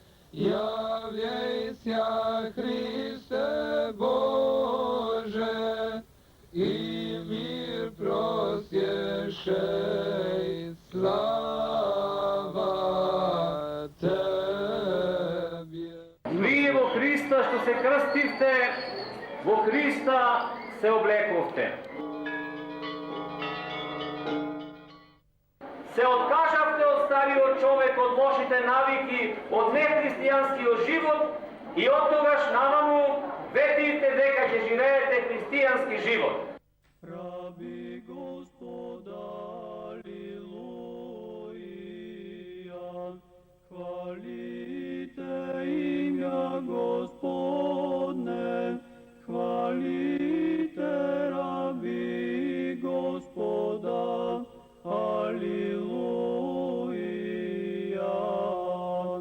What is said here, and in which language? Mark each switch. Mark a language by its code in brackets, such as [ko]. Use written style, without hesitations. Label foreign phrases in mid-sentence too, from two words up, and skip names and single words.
[cu] Являйся, Христе Боже, и мир просвещай, слава Тебе. [mk] Вие во Христа што се крстивте, во Христа се облековте. Се откажавте од стариот човек, од лошите навики, од нехристијанскиот живот и од тогаш намаму ветивте дека ќе живеете христијански живот. [cu] Раби Господа, алилуја, хвалите имя Господне, хвалите раби Господа, алилуја.